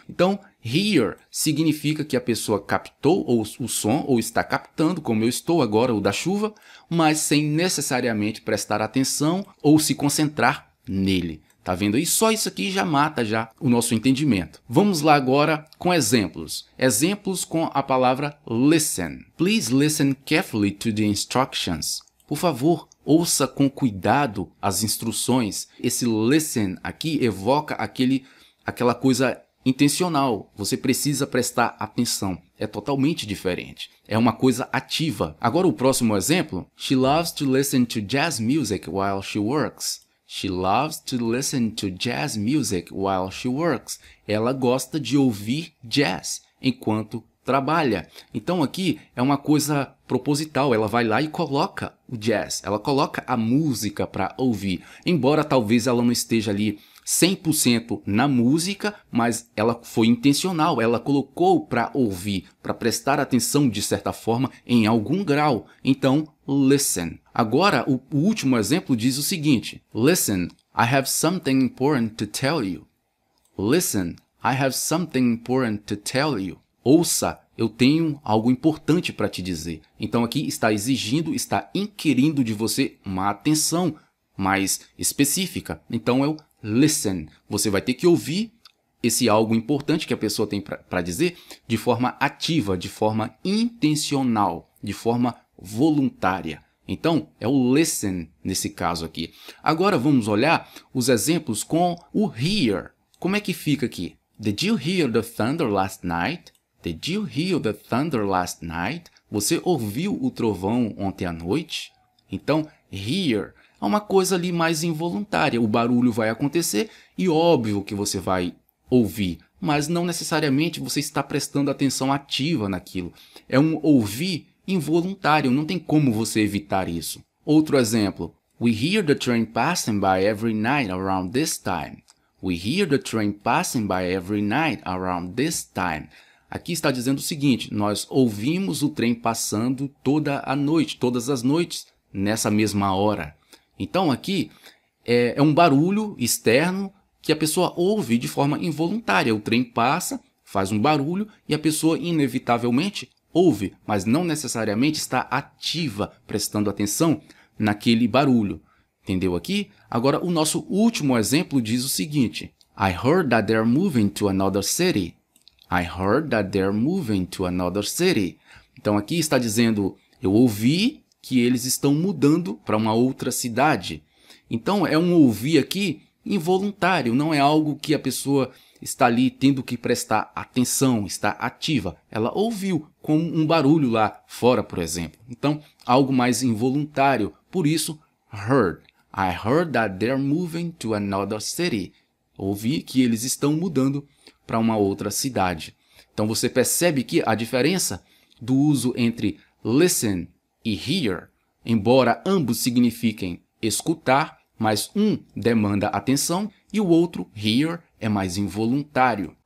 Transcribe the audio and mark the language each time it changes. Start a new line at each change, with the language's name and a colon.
Portuguese: Então, hear significa que a pessoa captou o som ou está captando, como eu estou agora, o da chuva, mas sem necessariamente prestar atenção ou se concentrar nele. Tá vendo aí? Só isso aqui já mata já o nosso entendimento. Vamos lá agora com exemplos. Exemplos com a palavra listen.
English: Please listen carefully to the instructions.
Portuguese: Por favor, ouça com cuidado as instruções. Esse listen aqui evoca aquela coisa intencional. Você precisa prestar atenção. É totalmente diferente. É uma coisa ativa. Agora o próximo exemplo.
English: She loves to listen to jazz music while she works. She loves to listen to jazz music while she works.
Portuguese: Ela gosta de ouvir jazz enquanto trabalha. Então aqui é uma coisa proposital. Ela vai lá e coloca o jazz. Ela coloca a música para ouvir. Embora talvez ela não esteja ali 100% na música, mas ela foi intencional. Ela colocou para ouvir, para prestar atenção de certa forma em algum grau. Então, listen. Agora, o último exemplo diz o seguinte.
English: Listen, I have something important to tell you. Listen, I have something important to tell you.
Portuguese: Ouça, eu tenho algo importante para te dizer. Então aqui está exigindo, está inquirindo de você uma atenção mais específica. Então eu listen. Você vai ter que ouvir esse algo importante que a pessoa tem para dizer de forma ativa, de forma intencional, de forma voluntária. Então, é o listen nesse caso aqui. Agora vamos olhar os exemplos com o hear. Como é que fica aqui?
English: Did you hear the thunder last night? Did you hear the thunder last night?
Portuguese: Você ouviu o trovão ontem à noite? Então, hear é uma coisa ali mais involuntária. O barulho vai acontecer e óbvio que você vai ouvir, mas não necessariamente você está prestando atenção ativa naquilo. É um ouvir involuntário, não tem como você evitar isso. Outro exemplo.
English: We hear the train passing by every night around this time. We hear the train passing by every night around this time.
Portuguese: Aqui está dizendo o seguinte, nós ouvimos o trem passando toda a noite, todas as noites, nessa mesma hora. Então aqui é um barulho externo que a pessoa ouve de forma involuntária. O trem passa, faz um barulho e a pessoa inevitavelmente ouve, mas não necessariamente está ativa, prestando atenção naquele barulho. Entendeu aqui? Agora o nosso último exemplo diz o seguinte.
English: I heard that they're moving to another city. I heard that they're moving to another city.
Portuguese: Então aqui está dizendo, eu ouvi que eles estão mudando para uma outra cidade. Então é um ouvir aqui involuntário, não é algo que a pessoa está ali tendo que prestar atenção, está ativa. Ela ouviu como um barulho lá fora, por exemplo. Então, algo mais involuntário. Por isso, heard.
English: I heard that they're moving to another city.
Portuguese: Ouvi que eles estão mudando para uma outra cidade. Então, você percebe que a diferença do uso entre listen e hear, embora ambos signifiquem escutar, mas um demanda atenção e o outro, hear, é mais involuntário.